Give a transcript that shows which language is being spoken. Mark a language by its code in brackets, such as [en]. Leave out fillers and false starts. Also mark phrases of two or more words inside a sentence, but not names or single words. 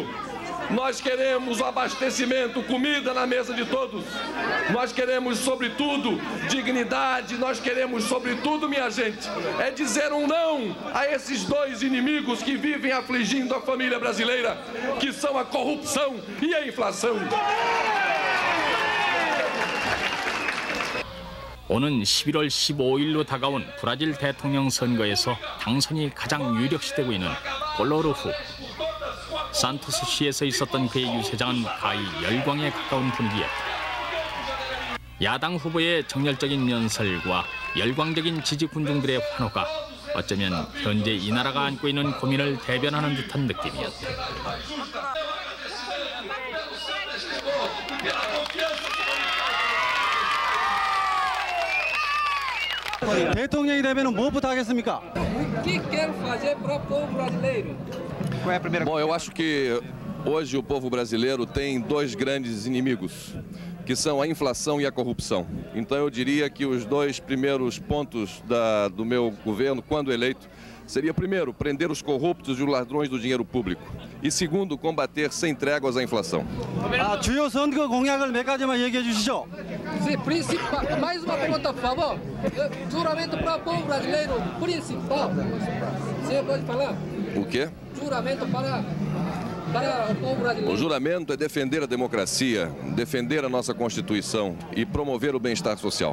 [pt] Nós queremos o abastecimento, comida na mesa de todos. Nós queremos, sobretudo, dignidade. Nós queremos, sobretudo, minha gente, é dizer um não a esses dois inimigos que vivem afligindo a família brasileira, que são a corrupção e a inflação. [ko] 오는 11월 15일로 다가온 브라질 대통령 선거에서 당선이 가장 유력시되고 있는 볼소나로 후보. 산토스 시에서 있었던 그의 유세장은 가히 열광에 가까운 분위기였다. 야당 후보의 정열적인 연설과 열광적인 지지 군중들의 환호가 어쩌면 현재 이 나라가 안고 있는 고민을 대변하는 듯한 느낌이었다. 대통령이 되면 무엇부터 하겠습니까? [pt] O que quer fazer para o povo brasileiro? Qual é a primeira Bom, eu acho que hoje o povo brasileiro tem dois grandes inimigos, que são a inflação e a corrupção. Então eu diria que os dois primeiros pontos do meu governo, quando eleito, seria, primeiro, prender os corruptos e os ladrões do dinheiro público. E, segundo, combater sem tréguas a inflação. [ko] 주요 선거 공약을 몇 가지만 얘기해 주시죠. [pt] Mais uma pergunta, por favor. Juramento para o povo brasileiro principal. Você pode falar? O quê? Juramento para O juramento é defender a democracia, defender a nossa Constituição e promover o bem-estar social.